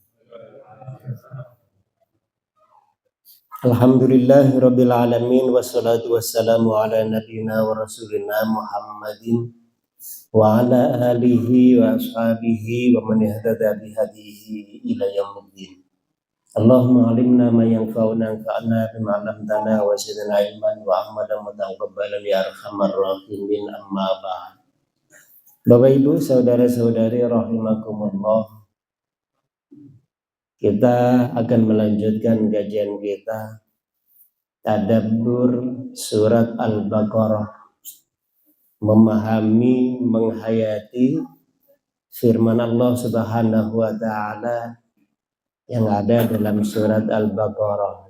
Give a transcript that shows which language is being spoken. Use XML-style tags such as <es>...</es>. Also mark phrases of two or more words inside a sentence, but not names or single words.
<ar>الحمد لله رب العالمين والصلاة والسلام على نبينا ورسولنا محمد وعلى آله وأصحابه ومن اهتدى بهداه إلى يوم الدين. اللهم علمنا ما ينفعنا انفعنا بما علمتنا وزدنا علما وعملا متقبلا يا أرحم الراحمين أما بعد.</ar> <id>Bapak Ibu, saudara-saudari rahimakumullah, kita akan melanjutkan kajian kita tadabbur surat Al-Baqarah, memahami, menghayati firman Allah</id> <ar>سبحانه وتعالى</ar> <id>yang ada dalam surat Al-Baqarah.</id>